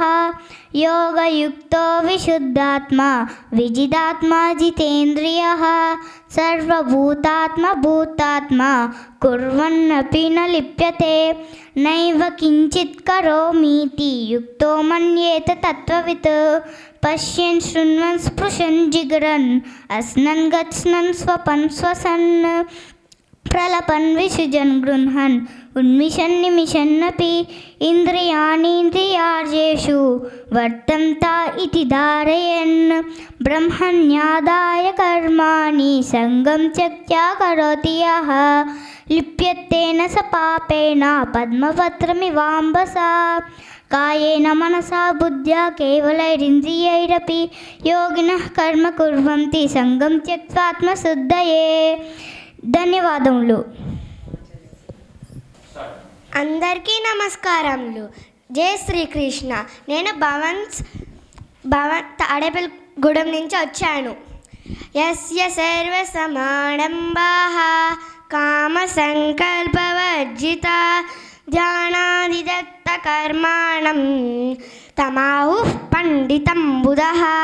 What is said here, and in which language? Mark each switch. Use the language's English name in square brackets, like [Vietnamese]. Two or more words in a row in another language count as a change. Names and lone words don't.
[Sanskrit] యోగయుక్తో విశుద్ధాత్మా విజితాత్మా జితేంద్రియః సర్వభూతాత్మ భూతాత్మా కుర్వన్నపి న లిప్యతే. నైవ కించిత్ కరోమీతి యుక్తో మన్యేత తత్వవిత్. పశ్యన్ శృణ్వన్ స్పృశన్ జిఘ్రన్ అశ్నన్ గచ్ఛన్ స్వపన్ శ్వసన్ प्रलपन् विसृजन् गृह्णन् उन्मिषन् निमिषन्नपि इन्द्रियाणीन्द्रियार्जेषु वर्तन्त इति धारयन् ब्रह्मण्यादाय कर्माणि सङ्गं त्यक्त्वा करोति यः लिप्यतेन स पापेन पद्मपत्रमिवाम्बसा कायेन मनसा बुद्ध्या केवलैरिन्द्रियैरपि योगिनः कर्म कुर्वन्ति सङ्गं त्यक्त्वा आत्मशुद्धये. [Telugu] ధన్యవాదములు. అందరికీ నమస్కారములు. జై శ్రీకృష్ణ. నేను భవన్ తాడేపల్లిగూడెం నుంచి వచ్చాను. [Sanskrit] యస్య సర్వ సమారంభాః కామ సంకల్పవర్జిత ధ్యానాదిదత్త కర్మాణం తమాహుః పండితం బుధః